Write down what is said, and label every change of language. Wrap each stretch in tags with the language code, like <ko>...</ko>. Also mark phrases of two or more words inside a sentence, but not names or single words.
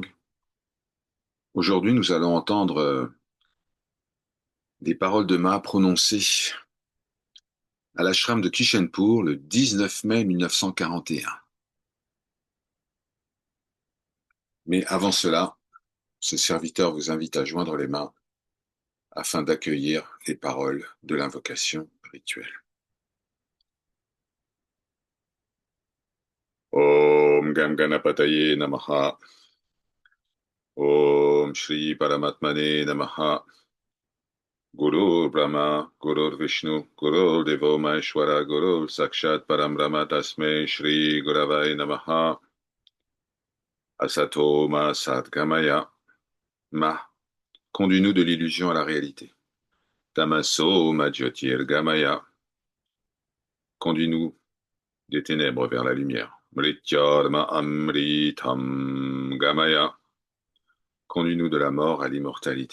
<fr>Aujourd'hui, nous allons entendre des paroles de Ma prononcées à l'ashram de Kishenpur le 19 mai 1941. Mais avant cela, ce serviteur vous invite à joindre les mains afin d'accueillir les paroles de l'invocation rituelle.</fr> <sa>ॐ गं गणपतये नमः. ॐ श्री परमात्मने नमः. गुरुर्ब्रह्मा, गुरुर्विष्णुः, गुरुर्देवो महेश्वरः, गुरुः साक्षात् परब्रह्म तस्मै श्रीगुरवे नमः. असतो मा सद्गमय.</sa> <fr>Ma, conduis-nous de l'illusion à la réalité.</fr> <sa>तमसो मा ज्योतिर्गमय.</sa> <fr>Conduis-nous des ténèbres vers la lumière.</fr> <sa>मृत्योर्मा अमृतं गमय.</sa> <fr>Conduis-nous de la mort à l'immortalité.</fr>